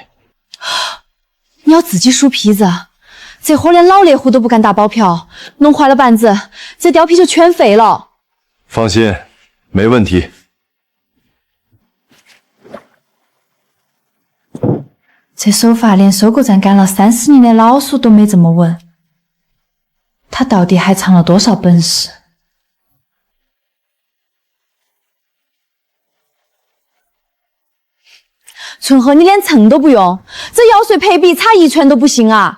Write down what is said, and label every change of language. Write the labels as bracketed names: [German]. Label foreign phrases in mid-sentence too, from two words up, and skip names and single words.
[Chinese] 你要自己梳皮子，這活連老獵戶都不敢打包票，弄壞了板子，這貂皮就全廢了。放心，沒問題。這手法連收購站幹了30年的老鼠都沒這麼穩，他到底還藏了多少本事？春和，你連称都不用，這药水配比差1拳都不行啊！